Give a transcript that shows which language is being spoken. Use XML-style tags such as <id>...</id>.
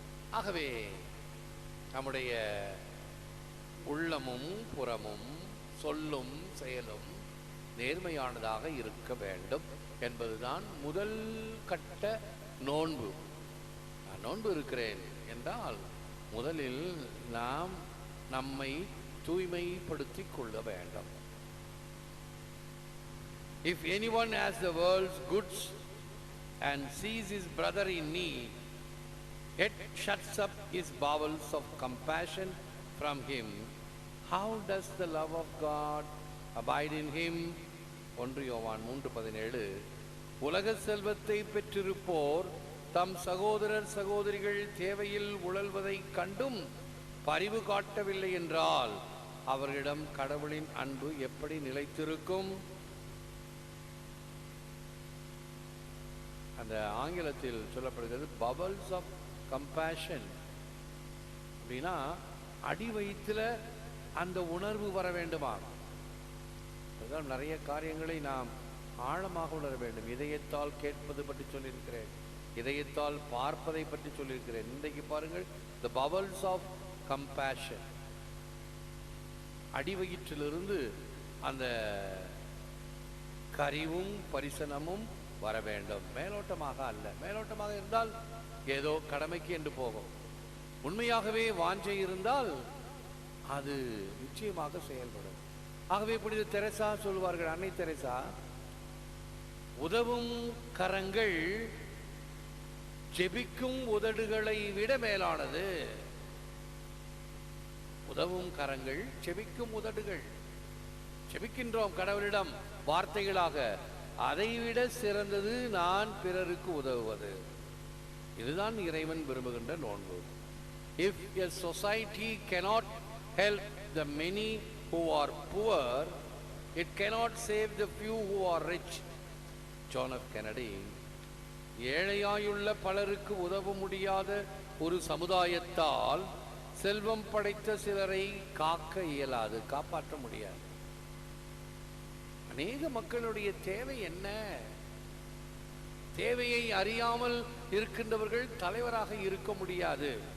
<ta>ஆகவே நம்முடைய உள்ளமும் புறமும் சொல்லும் செயலும் நேர்மையானதாக இருக்க வேண்டும் என்பதுதான் முதல் கட்ட நோன்பு. நான் நோன்பு இருக்கிறேன் என்றால் முதலில் நாம் நம்மை தூய்மைப்படுத்திக் கொள்ள வேண்டும்.</ta> <en>If anyone has the world's goods and sees his brother in need, yet shuts up his bowels of compassion from him, how does the love of God abide in him?</en> <ta>1 யோவான் 3:17. உலக செல்வத்தை பெற்றிருப்போர் தம் சகோதரர் சகோதரிகள் தேவையில் உழல்வதை கண்டும் பரிவு காட்டவில்லை என்றால் அவர்களிடம் கடவுளின் அன்பு எப்படி நிலைத்திருக்கும்? அந்த ஆங்கிலத்தில் சொல்லப்படுகிறது</ta> <en>bubbles of compassion.</en> <ta>அப்படின்னா அடி வயிற்றுல அந்த உணர்வு வர வேண்டுமா? அதுதான் நிறைய காரியங்களை நாம் ஆழமாக உணர வேண்டும். இதயத்தால் கேட்பது பற்றி சொல்லியிருக்கிறேன், இதயத்தால் பார்ப்பதை பற்றி சொல்லியிருக்கிறேன். இன்றைக்கு பாருங்கள்,</ta> <en>the bubbles of compassion.</en> <ta>அடி வயிற்றிலிருந்து அந்த கரிவும் பரிசனமும் வர வேண்டும், மேலோட்டமாக அல்ல. மேலோட்டமாக இருந்தால் ஏதோ கடமைக்கு என்று போகும். உண்மையாகவே வாஞ்சை இருந்தால் அது நிச்சயமாக செயல்படும். ஆகவே புனித தெரசா சொல்வார்கள், அன்னை தெரசா, உதவும் கரங்கள் ஜெபிக்கும் உதடுகளை விட மேலானது. உதவும் கரங்கள் ஜெபிக்கும் உதடுகள். ஜெபிக்கின்றோம் கடவுளிடம் வார்த்தைகளாக, அதைவிட சிறந்தது நான் பிறருக்கு உதவுவது. இதுதான் இறைவன் விரும்புகின்ற நோன்பு.</ta> <en>If a society cannot help the many who are poor, it cannot save the few who are rich. John F. Kennedy.</en> <ta>ஏழையாயுள்ள பலருக்கு உதவ முடியாத ஒரு சமுதாயத்தால் செல்வம் படைத்த சிலரை காக்க இயலாது, காப்பாற்ற முடியாது. அநேக மக்களுடைய தேவை என்ன? தேவையை அறியாமல் இருக்கின்றவர்கள் தலைவராக இருக்க முடியாது.</ta>